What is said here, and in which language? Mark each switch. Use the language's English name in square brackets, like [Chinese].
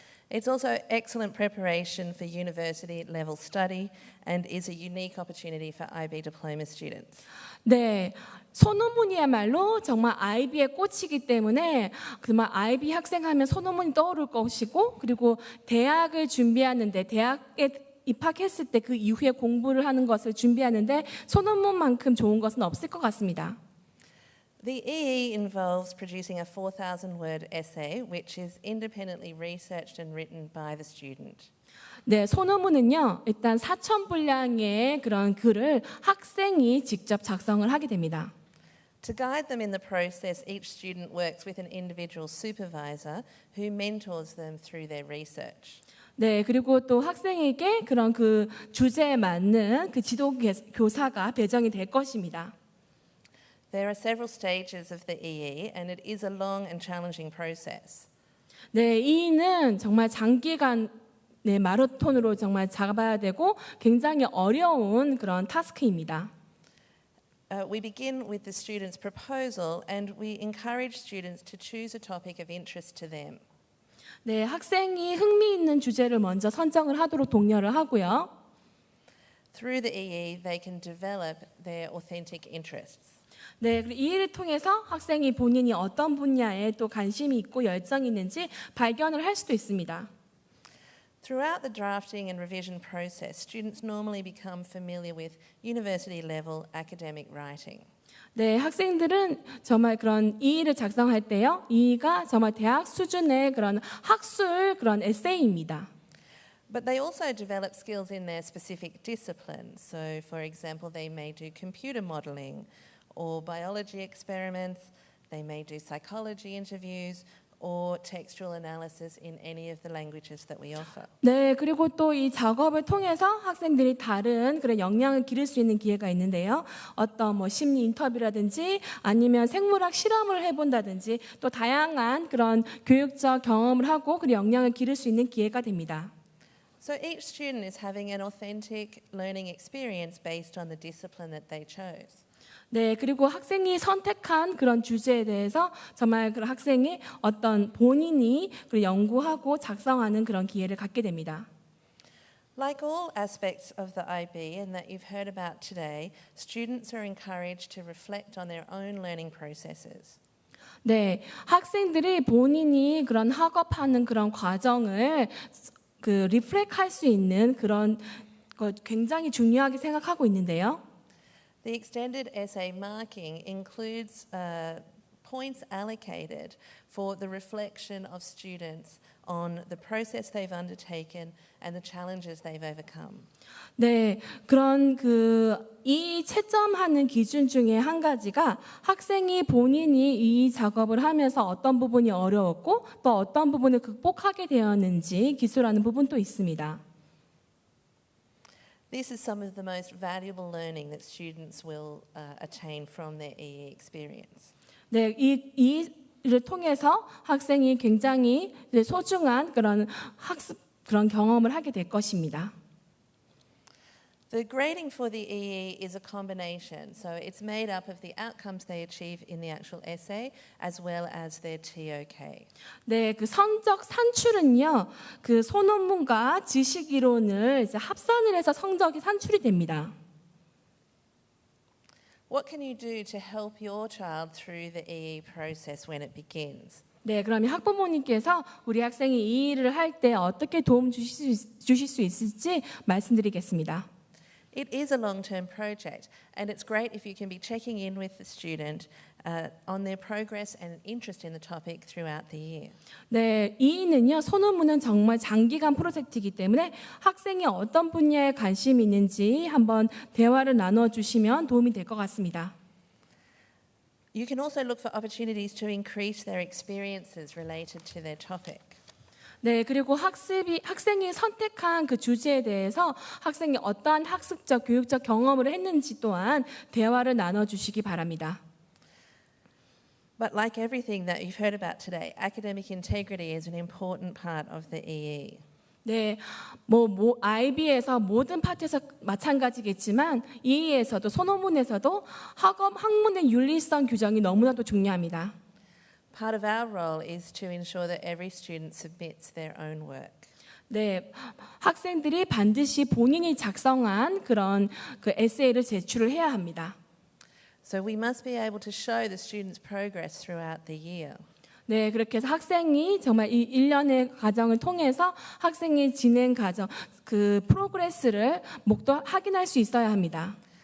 [English] It's also excellent preparation for university level study and is a unique opportunity for IB diploma students. [Korean] 네, 소논문이야말로 정말 IB의 꽃이기 때문에 정말 IB 학생하면 소논문이 떠오를 것이고, 그리고 대학을 준비하는데 대학에 입학했을 때 그 이후에 공부를 하는 것을 준비하는데 소논문만큼 좋은 것은 없을 것 같습니다. [English] The EE involves producing a 4,000-word essay, which is independently researched and written by the student. [Korean] 네, 소논문은요, 일단 4,000분량의 그런 글을 학생이 직접 작성을 하게 됩니다. [English] To guide them in the process, each student works with an individual supervisor who mentors them through their research. [Korean] 네, 그리고 또 학생에게 그런 그 주제에 맞는 그 지도 교사가 배정이 될 것입니다. [English] There are several stages of the EE, and it is a long and challenging process. [Korean] 네, EE는 정말 장기간 마라톤으로 정말 잡아야 되고 굉장히 어려운 그런 타스크입니다. [English] We begin with the student's proposal, and we encourage students to choose a topic of interest to them. [Korean] 네, 학생이 흥미있는 주제를 먼저 선정을 하도록 독려를 하고요. [English] Through the EE, they can develop their authentic interests. [Korean] 네, 그리고 이 일을 통해서 학생이 본인이 어떤 분야에 또 관심이 있고 열정이 있는지 발견을 할 수도 있습니다. [English] Throughout the drafting and revision process, students normally become familiar with university-level academic writing. [Korean] 네, 학생들은 정말 그런 이의를 작성할 때요, 이의가 정말 대학 수준의 그런 학술 그런 에세이입니다. [English] But they also develop skills in their specific disciplines. So, for example, they may do computer modelling or biology experiments. They may do psychology interviews or textual analysis in any of the languages that we offer. [Korean] 네, 그리고 또 이 작업을 통해서 학생들이 다른 그런 역량을 기를 수 있는 기회가 있는데요. 어떤 뭐 심리 인터뷰라든지 아니면 생물학 실험을 해본다든지 또 다양한 그런 교육적 경험을 하고 그 역량을 기를 수 있는 기회가 됩니다. [English] So each student is having an authentic learning experience based on the discipline that they chose. [Korean] 네, 그리고 학생이 선택한 그런 주제에 대해서 정말 그 학생이 어떤 본인이 연구하고 작성하는 그런 기회를 갖게 됩니다. [English] Like all aspects of the IB and that you've heard about today, students are encouraged to reflect on their own learning processes. [Korean] 네, 학생들이 본인이 그런 학업하는 그런 과정을 그 리플렉할 수 있는 그런 것 굉장히 중요하게 생각하고 있는데요. [English] The extended essay marking includes points allocated for the reflection of students on the process they've undertaken and the challenges they've overcome. [Korean] 네, 그런 이 채점하는 기준 중에 한 가지가 학생이 본인이 이 작업을 하면서 어떤 부분이 어려웠고 또 어떤 부분을 극복하게 되었는지 기술하는 부분도 있습니다. [English] This is some of the most valuable learning that students will attain from their EE experience. [Korean] 네, 이를 통해서 학생이 굉장히 소중한 그런 학습 그런 경험을 하게 될 것입니다. [English] The grading for the EE is a combination, so it's made up of the outcomes they achieve in the actual essay as well as their TOK. [Korean] 네, 그 성적 산출은요, 그 소논문과 지식 이론을 이제 합산을 해서 성적이 산출이 됩니다. [English] What can you do to help your child through the EE process when it begins? [Korean] 네, 그러면 학부모님께서 우리 학생이 이 일을 할 때 어떻게 도움 주실 수 있을지 말씀드리겠습니다. [English] It is a long-term project, and it's great if you can be checking in with the student on their progress and interest in the topic throughout the year. [Korean] 네, 이는요 소논문은 정말 장기간 프로젝트이기 때문에 학생이 어떤 분야에 관심이 있는지 한번 대화를 나눠 주시면 도움이 될 것 같습니다. [English] You can also look for opportunities to increase their experiences related to their topic. [Korean] 네, 그리고 학생이 선택한 그 주제에 대해서 학생이 어떠한 학습적, 교육적 경험을 했는지 또한 대화를 나눠 주시기 바랍니다. [English] But like everything that you've heard about today, academic integrity is an important part of the EE. [Korean] 네, IB에서 모든 파트에서 마찬가지겠지만 EE에서도 소논문에서도 학문의 윤리성 규정이 너무나도 중요합니다. [English] Part of our role is to ensure that every student submits their own work. [Korean] 네, 학생들이 반드시 본인이 작성한 그런 그 에세이를 제출을 해야 합니다. [English] So we must be able to show the students' progress throughout the year. [Korean] 네, 그렇게 해서 학생이 정말 이 1년의 과정을 통해서 학생의 진행 과정, 그 프로그레스를 확인할 수 있어야 합니다.